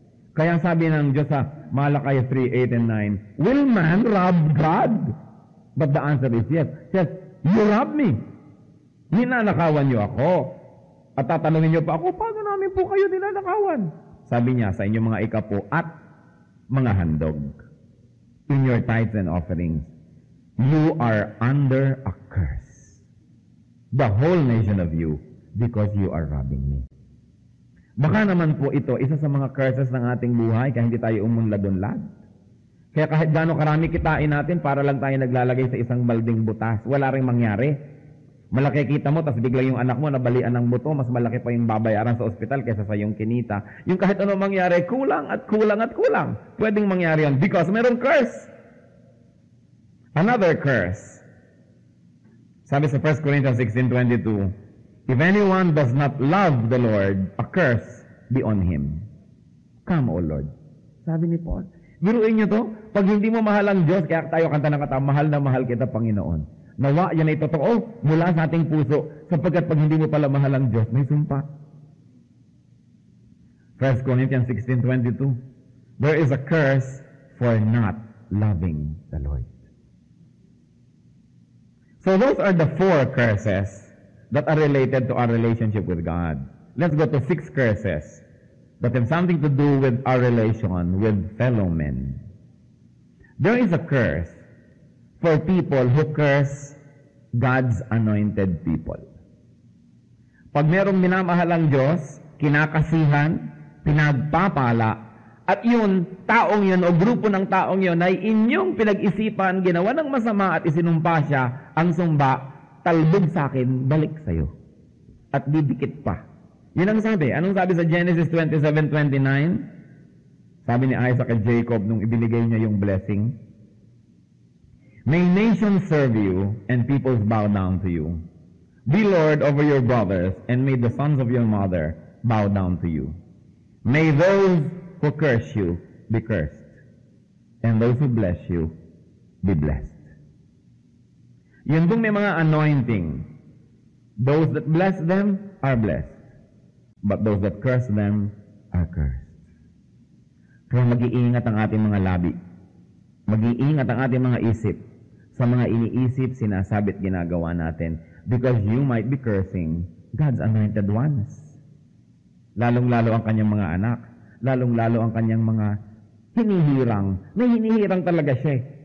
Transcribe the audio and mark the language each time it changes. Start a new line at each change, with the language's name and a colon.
Filipino: Kaya sabi ng Diyos sa Malakay 3:8 and 9,
English: will man rob God? But the answer is yes. Yes, you rob me.
Filipino: Ninanakawan niyo ako. At tatanungin niyo pa ako, paano namin po kayo ninanakawan? Sabi niya sa inyong mga ikapo at mga handog.
English: In your tithes and offerings, you are under a curse. The whole nation of you, because you are robbing me.
Filipino: Baka naman po ito, isa sa mga curses ng ating buhay, kaya hindi tayo umunlad-unlad. Kaya kahit gaano karami kitain natin, para lang tayo naglalagay sa isang balding butas, wala ring mangyari. Malaki kita mo, tapos biglang yung anak mo nabalian ng buto, mas malaki pa yung babayaran sa ospital kaysa sa yung kinita. Yung kahit ano mangyari, kulang at kulang at kulang. Pwedeng mangyari yan because mayroong curse.
English: Another curse.
Filipino: Sabi sa
English: 1 Corinthians 16:22, if anyone does not love the Lord, a curse be on him. Come, O Lord.
Filipino: Sabi ni Paul. Biruin niyo to, pag hindi mo mahal ang Diyos, kaya tayo kanta ng kata, mahal na mahal kita, Panginoon. Nawa, yan ay totoo mula sa ating puso, sapagkat pag hindi mo pala mahal ang Diyos, may sumpa.
English: 1 Corinthians 16:22, there is a curse for not loving the Lord. So those are the 4 curses that are related to our relationship with God. Let's go to 6 curses that have something to do with our relation with fellow men. There is a curse for people who curse God's anointed people.
Filipino: Pag merong minamahal ang Diyos, kinakasihan, pinagpapala, at yun, taong yun o grupo ng taong yun ay inyong pinag-isipan, ginawa ng masama at isinumpa siya, ang sumba, talbog sa akin, balik sa'yo. At didikit pa. Yun ang sabi. Anong sabi sa Genesis 27:29? Sabi ni Isaac at Jacob nung ibinigay niya yung blessing,
English: may nations serve you and peoples bow down to you. Be Lord over your brothers, and may the sons of your mother bow down to you. May those who curse you be cursed, and those who bless you be blessed.
Filipino: Yun dong may mga anointing.
English: Those that bless them are blessed, but those that curse them are cursed.
Filipino: Kaya mag-iingat ang ating mga labi. Mag-iingat ang ating mga isip sa mga iniisip, sinasabit, ginagawa natin,
English: because you might be cursing God's anointed ones.
Filipino: Lalong-lalo ang kanyang mga anak, lalong-lalo ang kanyang mga hinihirang, na hinihirang talaga siya.